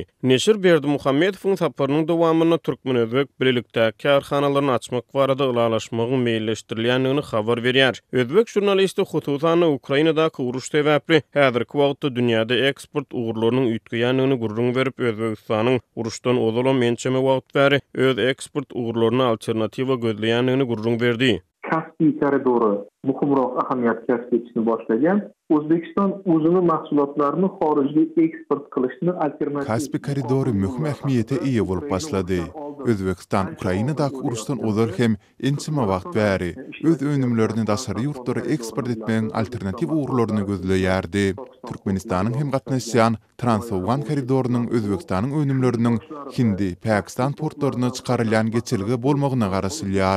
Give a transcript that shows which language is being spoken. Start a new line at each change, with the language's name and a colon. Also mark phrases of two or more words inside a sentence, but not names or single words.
Turkmen: Neşir Berdimuhammedowyň saparynyň dowamyna Türkmen-özbek birlikde karhanalaryny açmak barada ılalaşmagyň meýilleşdirilýänligini habar berýär. Özbek jurnalisti hususan Ukrainadaky uruş sebäpli häzirki wagtda dünýäde eksport ugurlarynyň üýtgeýänligini gurrun berip Özbegistanyň uruşdan ozalan mençeme wagt bäri öz eksport ugurlaryna alternatiwa gözleýänligini gurrun berdi.
Uzbek: Kaspiy koridory muhimroq ahamiyat kasb etishni başlagan. O'zbekiston o'zining mahsulotlarini xorijga eksport qilishni alternativ.
Turkmen: Kaspiy koridory mühim ähmiýete ýa bolup başlady. Özbekistan Ukrainadaky uruşdan ozal hem ençime wagt bäri öz önümlerini daşary ýurtlara eksport etmegiň alternativ ugurlaryny gözleýärdi. Türkmenistanyň hem gatnaşýan Trans-Awgan koridorunyň Özbekistanyň önümleriniň Hindi, Pakistan portlaryna çykarylýan geçiligi bolmagyna garaşylýar.